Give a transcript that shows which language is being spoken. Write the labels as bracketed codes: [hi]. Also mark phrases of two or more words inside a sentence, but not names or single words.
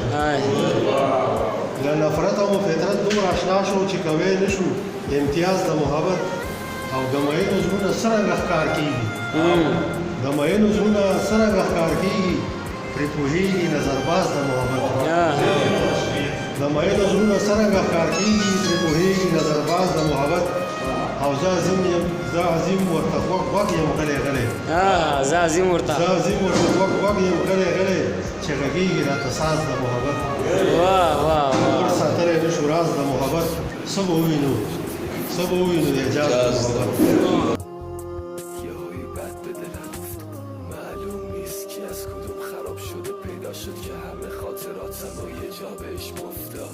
[ps] له نفرته مو فطرت دومره اشنا شو چې کوی نه شو امتیاز د محبت او د مینو زړونه څرنګه ښکار کېږي د مینو زړونه څرنګه ښکار کېږي پرې پوهېږي نظرباز د محبت د مینو زړونه څرنګه ښکار کېږي پرې پوهېږي نظرباز د محبت او زه عظیم ورته غوږ یم غلی زه عظیم ورته غوږ یم غلی چې غږېږي راته ساز د محبت پټ ساتلی نه شو راز د محبت څه به ووینو اعجاز د محبت [fa] یهویی بد به دلم معلوم نیست کی از کدوم خراب شد و پیدا شد که همه خاطراتم و یه جا بهش مفت